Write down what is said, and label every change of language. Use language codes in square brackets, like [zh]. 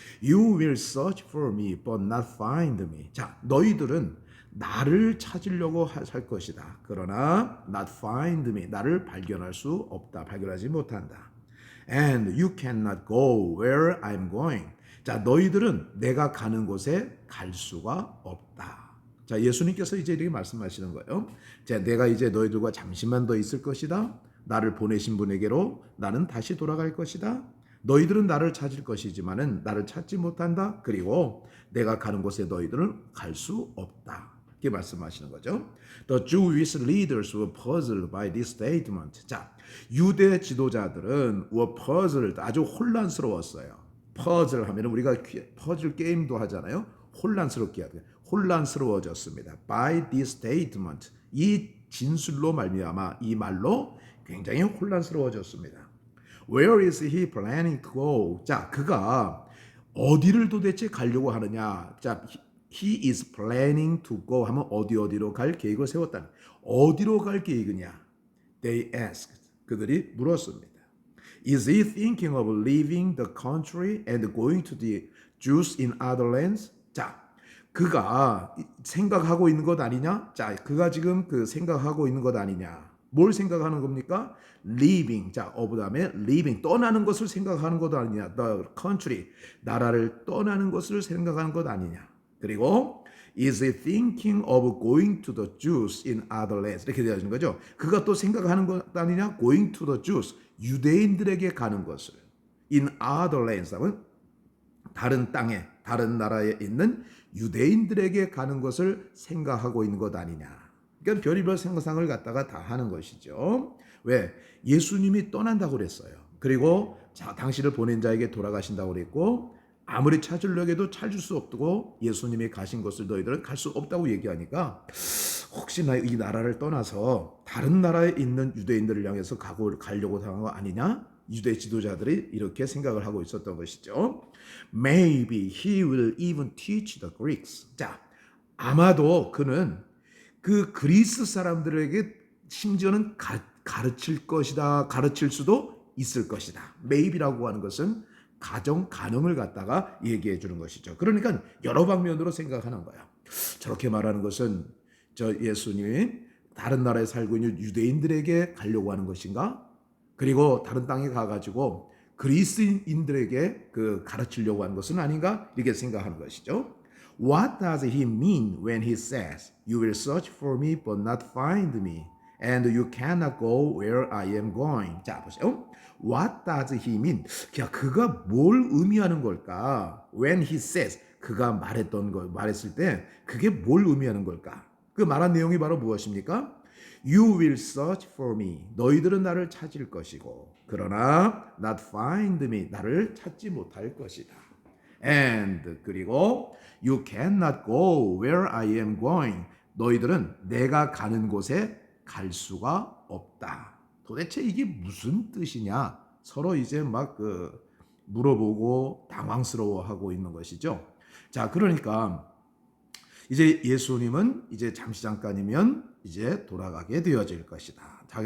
[en] You will search for me, but not find me. [ko] 자, 너희들은 나를 찾으려고 할 것이다. 그러나 [en] not find me. [ko] 나를 발견할 수 없다. 발견하지 못한다. [en] And you cannot go where I'm going. [ko] 자, 너희들은 내가 가는 곳에 갈 수가 없다. 자, 예수님께서 이제 이렇게 말씀하시는 거예요. 자, 내가 이제 너희들과 잠시만 더 있을 것이다. 나를 보내신 분에게로 나는 다시 돌아갈 것이다. 너희들은 나를 찾을 것이지만은 나를 찾지 못한다. 그리고 내가 가는 곳에 너희들은 갈 수 없다. 이렇게 말씀하시는 거죠. [en] The Jewish leaders were puzzled by this statement. [ko] 자, 유대 지도자들은 [en] were puzzled, [ko] 아주 혼란스러웠어요. 퍼즐 하면 우리가 퍼즐 게임도 하잖아요. 혼란스러워졌습니다. [en] By this statement, [ko] 이 진술로 말미암아 이 말로 굉장히 혼란스러워졌습니다. [en] Where is he planning to go? [ko] 자, 그가 어디를 도대체 가려고 하느냐? 자, [en] he is planning to go [ko] 하면 어디로 갈 계획을 세웠다. 어디로 갈 계획이냐? [en] They asked. [ko] 그들이 물었습니다. [en] Is he thinking of leaving the country and going to the Jews in other lands? [ko] 자, 그가 생각하고 있는 것 아니냐? 자, 그가 지금 그 생각하고 있는 것 아니냐? 뭘 생각하는 겁니까? Leaving. 자, of 다음에 leaving. 떠나는 것을 생각하는 것 아니냐? [en] The country. [ko] 나라를 떠나는 것을 생각하는 것 아니냐? 그리고 [en] is he thinking of going to the Jews in other lands? [ko] 이렇게 되어지는 거죠. 그가 또 생각하는 것 아니냐? [en] Going to the Jews. [ko] 유대인들에게 가는 것을. [en] In other lands [ko] 하면 다른 땅에, 다른 나라에 있는 유대인들에게 가는 것을 생각하고 있는 것 아니냐. 그러니까 별의별 생각을 갖다가 다 하는 것이죠. 왜? 예수님이 떠난다고 그랬어요. 그리고 자, 당신을 보낸 자에게 돌아가신다고 그랬고 아무리 찾으려고 해도 찾을 수 없고 예수님이 가신 곳을 너희들은 갈 수 없다고 얘기하니까 혹시나 이 나라를 떠나서 다른 나라에 있는 유대인들을 향해서 가려고 당한 거 아니냐? 유대 지도자들이 이렇게 생각을 하고 있었던 것이죠. [en] Maybe he will even teach the Greeks. [ko] 자, 아마도 그는 그 그리스 사람들에게 심지어는 가르칠 것이다. 가르칠 수도 있을 것이다. Maybe라고 하는 것은 가능을 갖다가 얘기해 주는 것이죠. 그러니까 여러 방면으로 생각하는 거야. 저렇게 말하는 것은 저 예수님이 다른 나라에 살고 있는 유대인들에게 가려고 하는 것인가? 그리고 다른 땅에 가가지고 그리스인들에게 그 가르치려고 하는 것은 아닌가? 이렇게 생각하는 것이죠. [en] What does he mean when he says, You will search for me but not find me, and you cannot go where I am going? [ko] 자, 보세요. [en] What does he mean? [ko] 그가 뭘 의미하는 걸까? [en] When he says, [ko] 그가 말했을 때 그게 뭘 의미하는 걸까? 그 말한 내용이 바로 무엇입니까? [en] You will search for me. [ko] 너희들은 나를 찾을 것이고, 그러나 [en] not find me. [ko] 나를 찾지 못할 것이다. [en] And [ko] 그리고 [en] you cannot go where I am going. [ko] 너희들은 내가 가는 곳에 갈 수가 없다. 도대체 이게 무슨 뜻이냐? 서로 이제 막 물어보고 당황스러워하고 있는 것이죠. 자, 그러니까 이제 예수님은 이제 잠시 잠깐이면 이제 돌아가게 되어질 것이다.